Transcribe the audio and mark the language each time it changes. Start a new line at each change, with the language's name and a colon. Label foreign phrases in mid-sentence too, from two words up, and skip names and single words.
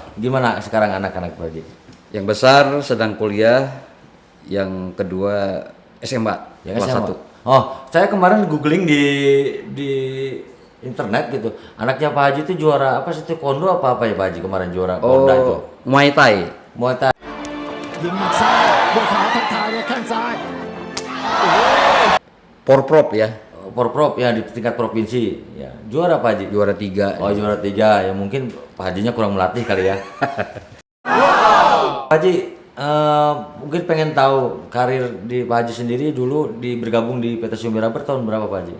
Indonesian: Gimana sekarang anak-anak, Pak Haji? Yang besar sedang kuliah, yang kedua SMA, Yang kelas SMA? 1. Oh, saya kemarin googling di internet gitu. Anaknya Pak Haji itu juara apa sih, taekwondo apa ya Pak Haji kemarin juara Porda itu? Muay Thai. Muay Thai.
Thai: ยิงหมัดซ้ายบัวขาวทักทายด้วยแข้งซ้าย
Indonesian: Porprov ya, Porprov ya di tingkat provinsi. Ya, juara Pak Haji. juara 3. Oh, juara 3. Ya mungkin Pak Hajinya kurang melatih kali ya. Pak Haji, mungkin pengen tahu karir di Pak Haji sendiri dulu bergabung di PT Sumiraba tahun berapa Pak Haji?